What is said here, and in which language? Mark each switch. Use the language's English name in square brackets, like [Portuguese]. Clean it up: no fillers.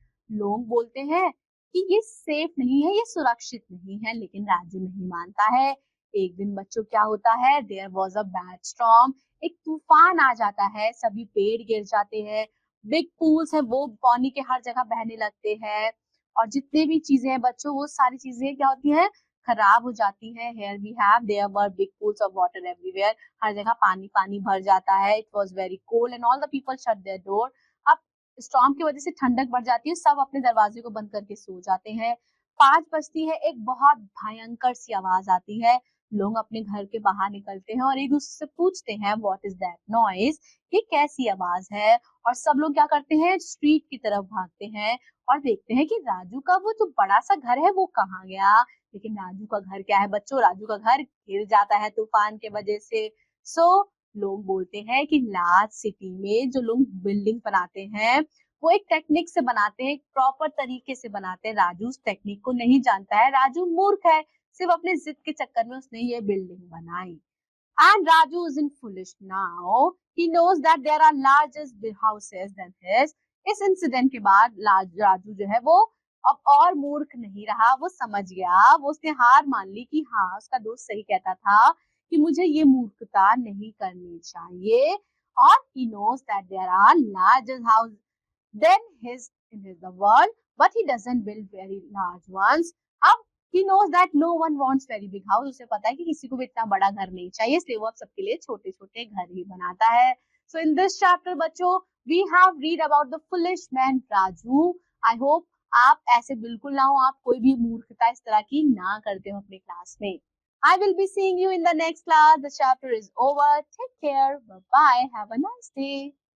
[Hindi] लोग बोलते हैं कि ये सेफ नहीं है, ये सुरक्षित नहीं है, लेकिन राजू नहीं मानता है। एक दिन बच्चों क्या होता है, [English] There was a bad storm. [Hindi] एक तूफान आ जाता है, सभी पेड़ गिर जाते हैं, बिग पूल्स है वो पानी के हर जगह बहने लगते हैं और जितने भी चीजें हैं बच्चों वो सारी चीजें क्या होती हैं, खराब हो जाती है। [English] Here we have there were big pools of water everywhere. [Hindi] हर जगह पानी पानी भर जाता है. [English] It was very cold and all the people shut their door. [Hindi] अब स्टॉर्म की वजह से ठंडक बढ़ जाती है, सब अपने दरवाजे को बंद करके सो जाते हैं। 5 बजती है, एक बहुत भयंकर सी आवाज आती है। लोग अपने घर के बाहर निकलते हैं और एक दूसरे से पूछते हैं [English] what is that noise, [Hindi] ये कैसी आवाज है। और सब लोग क्या करते हैं, स्ट्रीट की तरफ भागते हैं और देखते हैं कि राजू का वो जो बड़ा सा घर है वो कहाँ गया। लेकिन राजू का घर क्या है बच्चों, राजू का घर गिर जाता है तूफान के वजह से। सो लोग बोलते हैं कि लार्ज सिटी में जो लोग बिल्डिंग बनाते हैं वो एक टेक्निक से बनाते हैं, एक प्रॉपर तरीके से बनाते हैं। राजू उस टेक्निक को नहीं जानता है, राजू मूर्ख है, सिर्फ अपने जिद के चक्कर में उसने ये बिल्डिंग बनाई। [English] And Raju isn't foolish now. He knows that there are larger houses than his. [Hindi] इस इंसिडेंट के बाद राजू जो है वो अब और मूर्ख नहीं रहा, वो समझ गया, वो उसने हार मान ली कि हाँ उसका दोस्त सही कहता था कि मुझे ये मूर्खता नहीं करनी चाहिए। और [English] he knows that there are larger houses than his in his the world, but he doesn't build very large ones. [Hindi] अब [English] he knows that no one wants very big house. [Hindi] उसे पता है कि किसी को भी इतना बड़ा घर नहीं चाहिए, इसलिए वो अब सबके लिए छोटे छोटे घर ही बनाता है। [English] So in this chapter [Hindi] बच्चों [English] we have read about the foolish man Raju. I hope [Hindi] आप ऐसे बिल्कुल ना हो, आप कोई भी मूर्खता इस तरह की ना करते हो अपने क्लास में। [English] I will be seeing you in the next class. The chapter is over. Take care. Bye bye. Have a nice day.